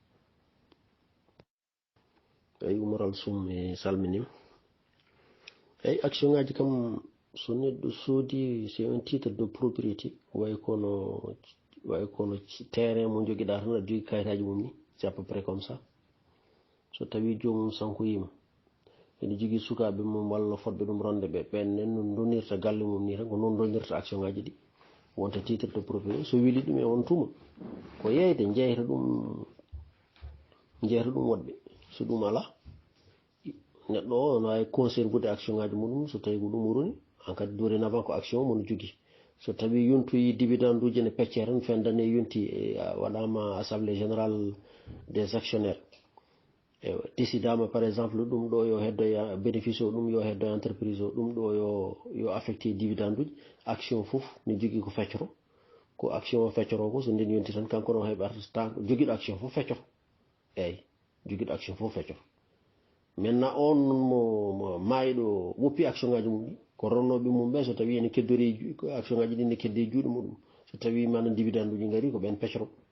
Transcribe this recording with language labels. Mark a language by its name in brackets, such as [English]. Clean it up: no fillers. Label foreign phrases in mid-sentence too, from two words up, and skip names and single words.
[Fula] eyi umaral sum e salminim eyi action ngaji kam so neɗɗo soodi [French] c'est un titre de propriété [Fula] way kono terrain mo joguiɗa tan aɗa jogui kayitaji mum ni [French] c'est à peu près comme ça [Fula] so tawi jomum sankoyima ene jogui sukaɓe mum walla fodɓe ɗum ronde ɓe ɓennen no donirta galle mum ni tan ko noon donirta action ngaji ɗi wonta [French] titre de propriété [Fula] so weeli ɗum e on tuma ko yeyde jeyta ɗum woɗɓe so ɗum ala neɗɗo o no wawi conservude action ngaji muɗum so tawi ko ɗum wuroni en kadi dorénavant ko action mono jogui so tawi yontoyi dividende uji ne pecce tan fendane yonti waɗama [French] assemblée générale des actionnaires [Fula] décidama [French] par exemple [Fula] ɗum ɗo yo heddoya bénéfice o ɗum yo heddoya entreprise o ɗum ɗo yo [French] affecté dividende [Fula] uji action foof ne jogui ko feccoro ko action o feccoro ko so nden yonti tan kanko ɗon heɓata joguiɗo action foof feccoto eyyi joguiɗo action foof feccoto maintenant on mo mayiɗo woppi action ngaji mum ɗi ko ronnoɓe mum ɓe so tawi ene keddori action ngaji ɗi ne kedde juuɗe muɗum so tawi mana dividende uji gaari ko ɓen peccoro